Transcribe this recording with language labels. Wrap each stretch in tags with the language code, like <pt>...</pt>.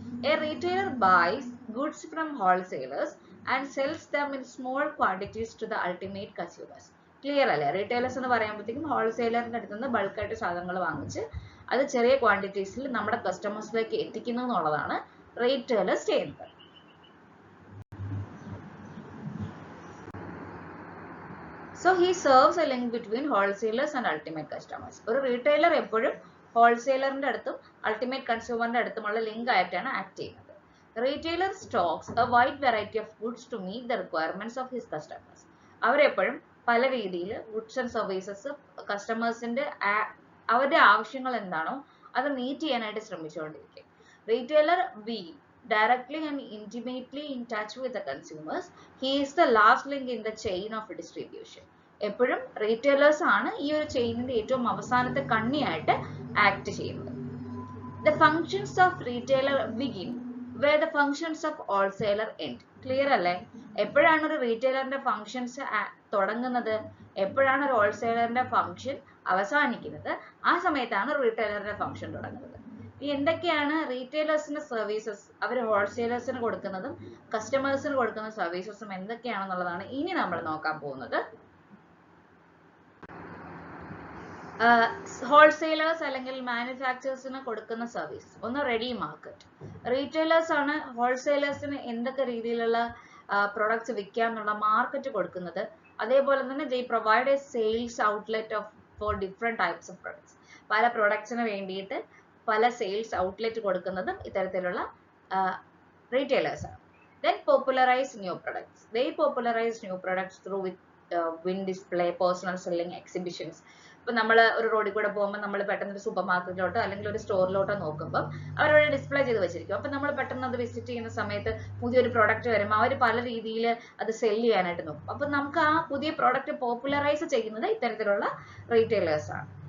<en>A retailer buys goods from wholesalers and sells them in small quantities to the ultimate consumers.</en> <ml>Clear അല്ലേ? Retailers എന്ന് പറയുമ്പോഴത്തേക്കും ഹോൾസെയിലറിന്റെ അടുത്ത് നിന്ന് ബൾക്കായിട്ട് സാധനങ്ങൾ വാങ്ങിച്ച് അത് ചെറിയ ക്വാണ്ടിറ്റീസിൽ നമ്മുടെ കസ്റ്റമേഴ്സിലേക്ക് എത്തിക്കുന്നു എന്നുള്ളതാണ് റീറ്റെയിലേഴ്സ് ചെയ്യുന്നത്.</ml> <en>So he serves a link between wholesalers and ultimate customers.</en> <ml>ഒരു റീറ്റെയിലർ എപ്പോഴും ഹോൾസെയിലറിന്റെ അടുത്തും അൾട്ടിമേറ്റ് കൺസ്യൂമറിന്റെ അടുത്തുമുള്ള ലിങ്ക് ആയിട്ടാണ് ആക്ട് ചെയ്യുന്നത്.</ml> <en>Retailer stocks a wide variety of goods to meet the requirements of his customers.</en> <ml>അവരെപ്പോഴും പല രീതിയിൽ ഗുഡ്സ് ആൻഡ് സർവീസസ് കസ്റ്റമേഴ്സിന്റെ അവരുടെ ആവശ്യങ്ങൾ എന്താണോ അത് മീറ്റ് ചെയ്യാനായിട്ട് ശ്രമിച്ചുകൊണ്ടിരിക്കും.</ml> <en>Retailer be directly and intimately in touch with the consumers. He is the last link in the chain of distribution.</en> <ml>എപ്പോഴും retailers ആണ് ഈ ഒരു ചെയിനിന്റെ ഏറ്റവും അവസാനത്തെ കണ്ണിയായിട്ട് ആക്ട് ചെയ്യുന്നത്.</ml> <en>The functions of retailer begin where the functions of wholesaler end.</en> <ml>Clear അല്ലേ? എപ്പോഴാണ് ഒരു റീറ്റെയിലറിന്റെ ഫങ്ഷൻസ് തുടങ്ങുന്നത്, എപ്പോഴാണ് ഒരു ഹോൾസെയിലറിന്റെ ഫങ്ഷൻ അവസാനിക്കുന്നത്, ആ സമയത്താണ് റീറ്റെയിലറിന്റെ ഫങ്ഷൻ തുടങ്ങുന്നത്. എന്തൊക്കെയാണ് റീറ്റെയിലേഴ്സിന്റെ സർവീസസ്, അവർ ഹോൾസെയിലേഴ്സിന് കൊടുക്കുന്നതും കസ്റ്റമേഴ്സിന് കൊടുക്കുന്ന സർവീസസും എന്തൊക്കെയാണെന്നുള്ളതാണ് ഇനി നമ്മൾ നോക്കാൻ പോകുന്നത്. ഹോൾസെയിലേഴ്സ് അല്ലെങ്കിൽ മാനുഫാക്ചേഴ്സിന് കൊടുക്കുന്ന സർവീസ് ഒന്ന് റെഡി മാർക്കറ്റ്. റീറ്റെയിലേഴ്സ് ആണ് ഹോൾസെയിലേഴ്സിന് എന്തൊക്കെ രീതിയിലുള്ള പ്രൊഡക്ട്സ് വിൽക്കാം എന്നുള്ള മാർക്കറ്റ് കൊടുക്കുന്നത്. അതേപോലെ തന്നെ</ml> <en>They provide a sales outlet for different types of products.</en> <ml>പല പ്രൊഡക്ട്സിന് വേണ്ടിയിട്ട് പല സെയിൽസ് ഔട്ട്ലെറ്റ് കൊടുക്കുന്നതും ഇത്തരത്തിലുള്ള റീറ്റെയിലേഴ്സ് ആണ്.</ml> <en>Then popularize new products. They popularize new products through win display, personal selling, exhibitions.</en> <ml>ഇപ്പൊ നമ്മൾ ഒരു റോഡിൽ കൂടെ പോകുമ്പോൾ നമ്മൾ പെട്ടെന്ന് ഒരു സൂപ്പർ മാർക്കറ്റിലോട്ടോ അല്ലെങ്കിൽ ഒരു സ്റ്റോറിലോട്ടോ നോക്കുമ്പോൾ അവരവിടെ ഡിസ്പ്ലേ ചെയ്ത് വെച്ചിരിക്കും. അപ്പൊ നമ്മൾ പെട്ടെന്ന് അത് വിസിറ്റ് ചെയ്യുന്ന സമയത്ത് പുതിയൊരു പ്രോഡക്റ്റ് വരുമ്പോൾ അവർ പല രീതിയിൽ അത് സെല് ചെയ്യാനായിട്ട് നോക്കും. അപ്പൊ നമുക്ക് ആ പുതിയ പ്രോഡക്റ്റ് പോപ്പുലറൈസ് ചെയ്യുന്നത് ഇത്തരത്തിലുള്ള റീറ്റെയിലേഴ്സ് ആണ്.</ml>